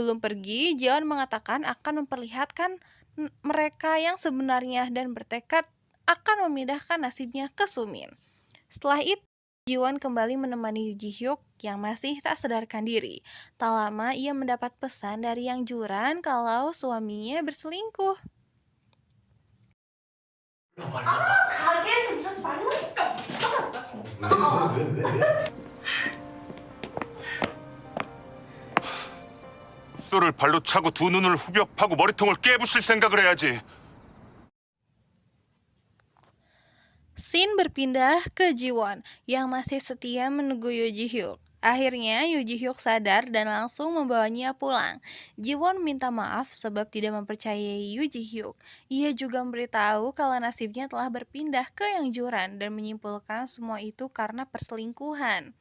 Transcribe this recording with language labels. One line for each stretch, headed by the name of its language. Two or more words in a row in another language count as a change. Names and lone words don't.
Indonesian: Sebelum pergi, Jiwon mengatakan akan memperlihatkan mereka yang sebenarnya dan bertekad akan memindahkan nasibnya ke Sumin. Setelah itu, Jiwon kembali menemani Yoo Ji Hyuk yang masih tak sadarkan diri. Tak lama ia mendapat pesan dari Yang Juran kalau suaminya berselingkuh.
Korean: 가게에서 이러지 말라니까 무슨 말이야 진짜. 숫소를 발로 차고 두 눈을 후벼 파고 머리통을 깨부실 생각을 해야지.
Indonesian: Scene berpindah ke Jiwon yang masih setia menunggu Yoo Ji Hyuk. Akhirnya Yoo Ji Hyuk sadar dan langsung membawanya pulang. Jiwon minta maaf sebab tidak mempercayai Yoo Ji Hyuk. Ia juga memberitahu kalau nasibnya telah berpindah ke Yang Juran dan menyimpulkan semua itu karena perselingkuhan.